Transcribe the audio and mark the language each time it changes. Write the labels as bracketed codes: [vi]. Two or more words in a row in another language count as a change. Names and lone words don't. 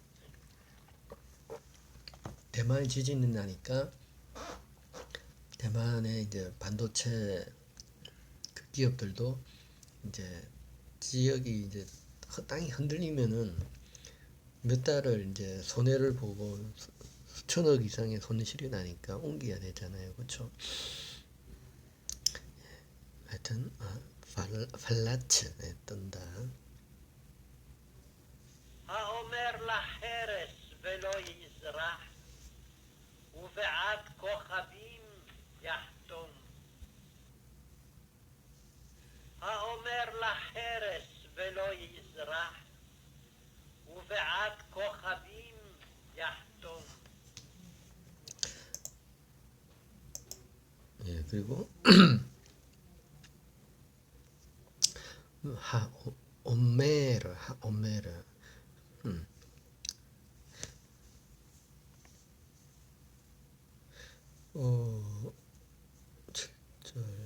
[ko] 대만이 지진이 나니까 대만의 이제 반도체 그 기업들도 이제 지역이 이제 땅이 흔들리면은 몇 달을 이제 손해를 보고 수천억 이상의 손실이 나니까 옮겨야 되잖아요, 그렇죠? 하여튼 팔라츠 뜬다. [he] האומר לחרס ולא יזרח, ובעד כוכבים יחתום. האומר לחרס ולא יזרח, ובעד כוכבים יחתום. [ko] 예, 그리고 오메르 어, 7절.